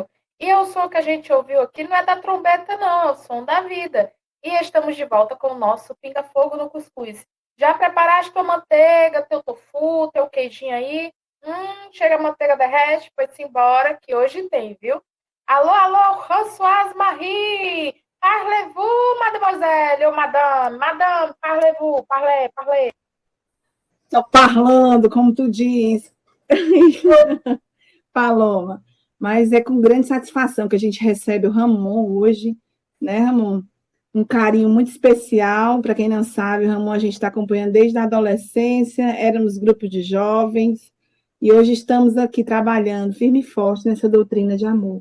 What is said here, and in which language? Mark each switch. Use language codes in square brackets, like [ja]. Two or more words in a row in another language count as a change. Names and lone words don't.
[pt] E o som que a gente ouviu aqui não é da trombeta, não, é o Som da Vida. E estamos de volta com o nosso Pinga Fogo no Cuscuz. Já preparaste tua manteiga, teu tofu, teu queijinho aí? Chega a manteiga derrete, foi-se embora, que hoje tem, viu? Alô, alô, Françoise Marie! [fr] Parlez-vous, mademoiselle, ou madame, parlez-vous, parlez. [pt] Estou parlando, como tu diz, Paloma. Mas é com grande satisfação que a gente recebe o Ramon hoje, né, Ramon? Um carinho muito especial. Para quem não sabe, o Ramon a gente está acompanhando desde a adolescência, éramos grupos de jovens, e hoje estamos aqui trabalhando firme e forte nessa doutrina de amor.